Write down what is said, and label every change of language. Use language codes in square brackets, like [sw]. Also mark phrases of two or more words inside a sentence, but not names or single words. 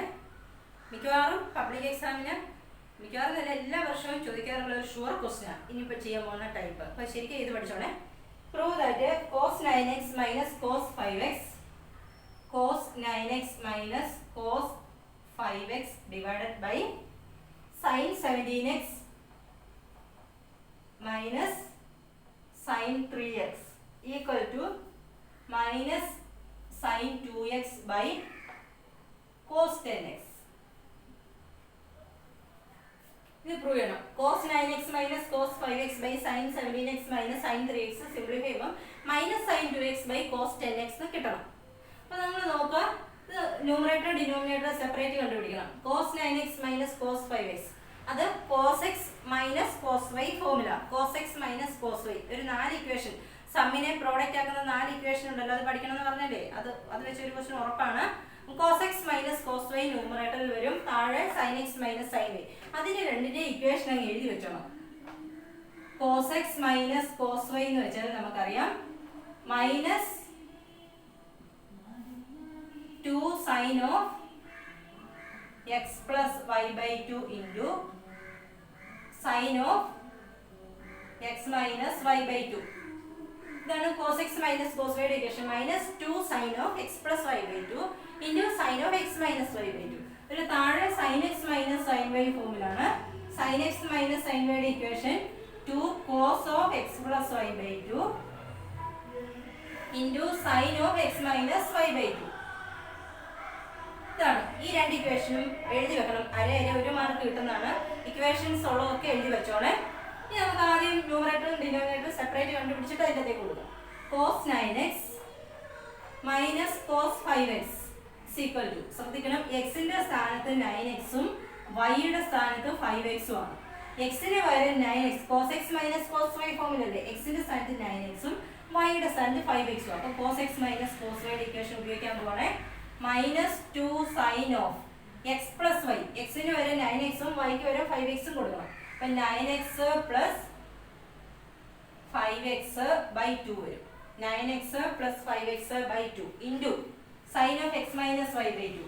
[ml] മിക്കവാറും [en] public exam [ml] മിക്കവാറും തന്നെ എല്ലാ വർഷവും ചോദിക്കാറുള്ള ഒരു [en] sure question [ml] ആണ് ഇനിയിപ്പോൾ ചെയ്യാൻ പോകുന്ന ടൈപ്പ്. അപ്പോൾ ശരിക്കും ഇത് പഠിച്ചോണേ. [en] prove that cos 9x minus cos 5x cos 9x minus cos 5x divided by sin 17x minus sin 3x equal to minus sin 2x by cos 10x. [ml] ഇത് പ്രൂവ് ചെയ്യണം. [en] cos 9x minus cos 5x by sin 17x minus sin 3x [ml] സിംപ്ലിഫൈ ചെയ്യുമ്പോൾ [en] minus sin 2x by cos 10x [ml] എന്ന് കിട്ടണം. അപ്പോൾ നമ്മൾ നോക്കുക, ഇത് [en] numerator denominator separate [ml] കണ്ടുപിടിക്കണം. [en] cos 9x minus cos 5x അത് cos x minus cos y ഫോർമുല. cos x minus cos y [ml] ഒരു 4 ഇക്വേഷൻ, സമ്മിനെ പ്രോഡക്റ്റ് ആക്കുന്ന 4 ഇക്വേഷൻ ഉണ്ടല്ലോ, അത് പഠിക്കണം എന്ന് പറഞ്ഞല്ലേ, അത് വെച്ച് ഒരു ക്വസ്റ്റ്യൻ ഉറപ്പാണ്. [en] cos x minus cos y [ml] ന്യൂമറേറ്ററിൽ വരും, താഴെ [en] sin x minus sin y. [ml] അതിന്റെ രണ്ടിന്റെ ഇക്വേഷൻ അങ്ങ് എഴുതി വെച്ചോണം. [en] cos x minus cos y [ml] എന്ന് വെച്ചാൽ നമുക്കറിയാം [en] മൈനസ് 2 sin of x plus y by 2 into sin of x minus y by 2. ഇതാണ് cos x minus cos y യുടെ ഇക്വേഷൻ. മൈനസ് 2 sin of x plus y by 2 into sin of x minus y by 2. [ml] ഒരു താഴെ [en] sin x minus sin y ഫോർമുലാണ്. sin x minus sin y യുടെ ഇക്വേഷൻ 2 cos of x plus y by 2 into sin of x minus y by 2. [ml] ഇതാണ്. ഈ രണ്ട് ഇക്വേഷനും എഴുതി വെക്കണം. അര 1 മാർക്ക് കിട്ടുന്നതാണ്. ഇക്വേഷൻസ് ഉള്ളതൊക്കെ എഴുതി വെച്ചോളെ. ഇനി നമുക്ക് ആദ്യം [en] numerator denominator separate [ml] കണ്ടുപിടിച്ചിട്ട് അതിൻ്റെ അകത്തേക്ക് കൊടുക്കാം. [en] cos 9x minus cos 5x equal to, [ml] ശ്രദ്ധിക്കണം, എക്സിന്റെ സ്ഥാനത്ത് 9x ഉം വൈയുടെ സ്ഥാനത്ത് 5x ഉം ആണ്. എക്സിന് പകരം 9x, [en] cos x minus cos y [ml] ഫോമിലല്ലേ, എക്സിന്റെ സ്ഥാനത്ത് 9x ഉം വൈയുടെ സ്ഥാനത്ത് 5x ഉം. അപ്പോൾ [en] cos x minus cos y [ml] യുടെ ഇക്വേഷൻ ഉപയോഗിക്കാൻ പോവാണേ. [en] minus 2 sin of x plus y, [ml] എക്സിന് വരെ 9x ഉം വൈക്ക് വരെ 5x ഉം കൊടുക്കണം. അപ്പം [en] 9x plus 5x by 2 [ml] വരും. [en] 9x plus 5x by 2 into sin of x minus y by 2.